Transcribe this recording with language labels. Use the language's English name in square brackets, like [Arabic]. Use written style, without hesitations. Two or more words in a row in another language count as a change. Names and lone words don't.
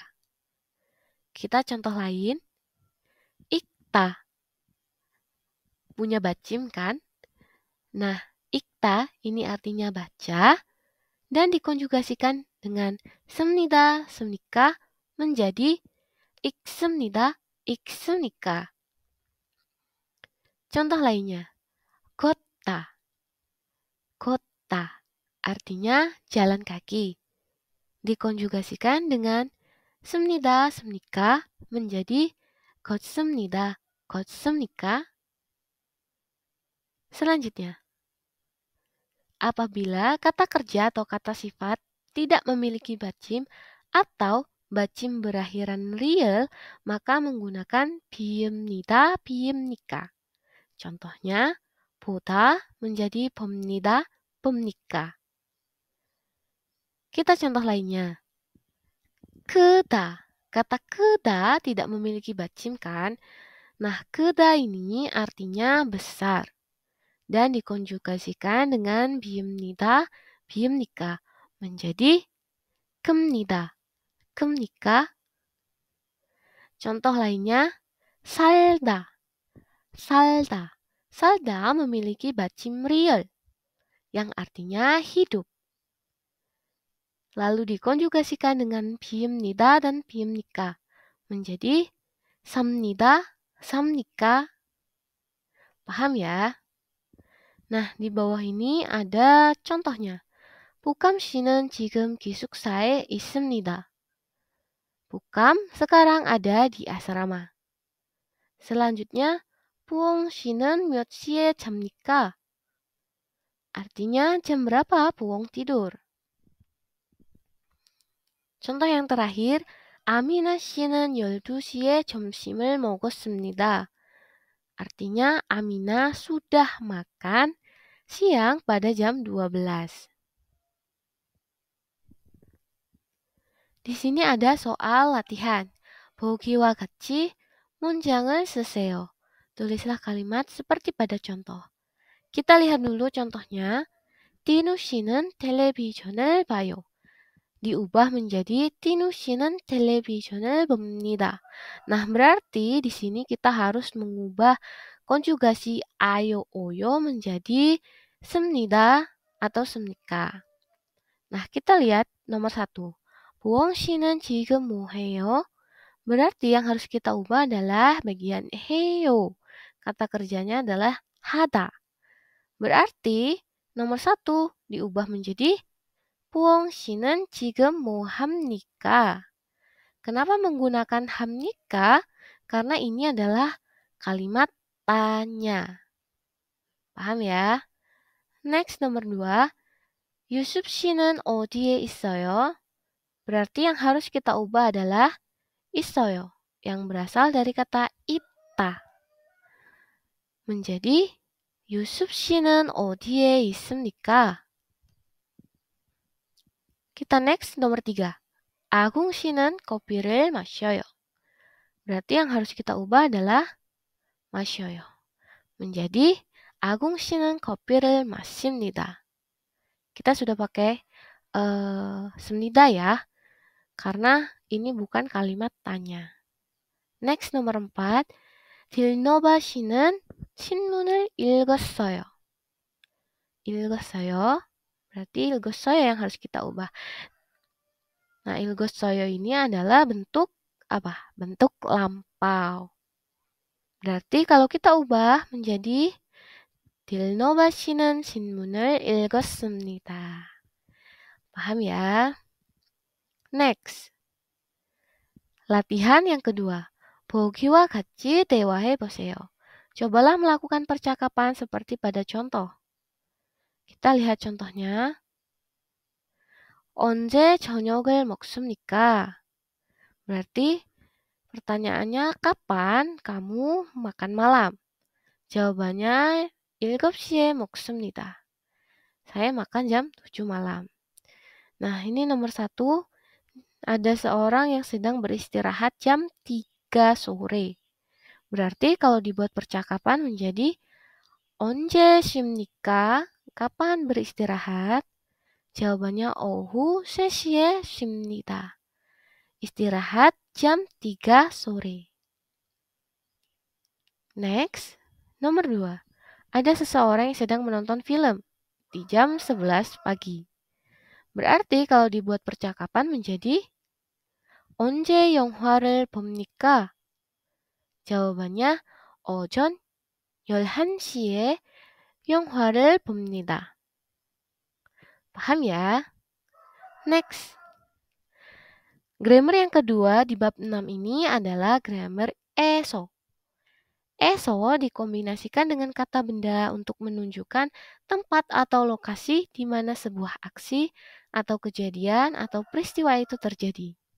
[Indonesian] Kita contoh lain, ikta punya 받침 kan? Nah, ikta ini artinya baca dan dikonjugasikan dengan [Korean] 습니다, 습니까 [Indonesian] menjadi [Korean] 읽습니다, 읽습니까. [Indonesian] Contoh lainnya, 걷다. 걷다 artinya jalan kaki. Dikonjugasikan dengan [Korean] 습니다, 습니까 [Indonesian] menjadi [Korean] 걷습니다, 걷습니까. [Indonesian] Selanjutnya, apabila kata kerja atau kata sifat tidak memiliki 받침 atau 받침 berakhiran real, maka menggunakan [Korean] 비읍니다, 비읍니까. [Indonesian] Contohnya, 보다 menjadi [Korean] 봅니다, 봅니까. [Indonesian] Kita contoh lainnya. 크다. Kata 크다 tidak memiliki 받침 kan? Nah, 크다 ini artinya besar. Dan dikonjugasikan dengan [Korean] 비읍니다, 비읍니까 [Indonesian] menjadi [Korean] 큽니다, 큽니까. [Indonesian] Contoh lainnya, 살다. [Korean] 살다. 살다 [Indonesian] memiliki 받침 real yang artinya hidup. Lalu dikonjugasikan dengan 비읍니다 dan 비읍니까 menjadi [Korean] 삽니다, 삽니까. [Indonesian] Paham ya? Nah, di bawah ini ada contohnya. [Korean] Bukam 씨는 지금 기숙사에 있습니다. [Indonesian] Bukam sekarang ada di asrama. Selanjutnya, [Korean] 부엉 씨는 몇 시에 잡니까? [Indonesian] Artinya jam berapa Buong tidur? Contoh yang terakhir, [Korean] 아미나 씨는 12시에 점심을 먹었습니다. [Indonesian] Artinya Amina sudah makan siang pada jam 12. Di sini ada soal latihan. [Korean] 보기와 같이 문장을 쓰세요. [Indonesian] Tulislah kalimat seperti pada contoh. Kita lihat dulu contohnya. [Korean] 티누 씨는 텔레비전을 봐요. [Indonesian] Diubah menjadi [Korean] 티누 씨는 텔레비전을 봅니다. [Indonesian] Nah, berarti di sini kita harus mengubah konjugasi [Korean] 아요 어요 [Indonesian] menjadi 습니다 atau 습니까. Nah, kita lihat nomor 1. [Korean] 보엉 씨는 지금 뭐 해요? [Indonesian] Berarti yang harus kita ubah adalah bagian 해요. Kata kerjanya adalah 하다. Berarti nomor 1 diubah menjadi [Korean] 부엉 씨는 지금 뭐 합니까? [Indonesian] Kenapa menggunakan 합니까? Karena ini adalah kalimat tanya. Paham ya? Next nomor 2. [Korean] 유습 씨는 어디에 있어요? [Indonesian] Berarti yang harus kita ubah adalah 있어요. Yang berasal dari kata 있다. [Korean] menjadi 유습 씨는 어디에 있습니까? [Indonesian] Kita next nomor 3. [Korean] 아궁 씨는 kopi를 마셔요. [Indonesian] Berarti yang harus kita ubah adalah 마셔요. [Korean] menjadi 아궁 씨는 kopi를 마십니다. [Indonesian] Kita sudah pakai 습니다 ya. Karena ini bukan kalimat tanya. Next nomor 4. [Korean] 딜노바 씨는 신문을 읽었어요. [Indonesian] 읽었어요. Berarti 읽었어요 yang harus kita ubah. Nah, 읽었어요 ini adalah bentuk apa? Bentuk lampau. Berarti kalau kita ubah menjadi [Korean] 딜노바 씨는 신문을 읽었습니다. [Indonesian] Paham ya? Next. Latihan yang kedua. [Korean] 보기와 같이 대화해 보세요. [Indonesian] Cobalah melakukan percakapan seperti pada contoh. Kita lihat contohnya. [Korean] 언제 저녁을 먹습니까? [Indonesian] Berarti pertanyaannya kapan kamu makan malam? [Korean] Jawabannya 7시에 먹습니다. [Indonesian] Saya makan jam 7 malam. Nah, ini nomor 1. Ada seorang yang sedang beristirahat jam 3 sore. Berarti kalau dibuat percakapan menjadi [Korean] 언제 쉽니까? [Indonesian] Kapan beristirahat? Jawabannya [Korean] 오후 3시에 쉽니다. [Indonesian] Istirahat jam 3 sore. Next, nomor 2. Ada seseorang yang sedang menonton film di jam 11 pagi. Berarti kalau dibuat percakapan menjadi [Korean] 언제 영화를 봅니까? jawabannya 오전 11시에 영화를 봅니다. [Indonesian] Paham ya? Next. Grammar yang kedua di bab 6 ini adalah grammar eso. Eso dikombinasikan dengan kata benda untuk menunjukkan tempat atau lokasi di mana sebuah aksi atau kejadian atau peristiwa itu terjadi.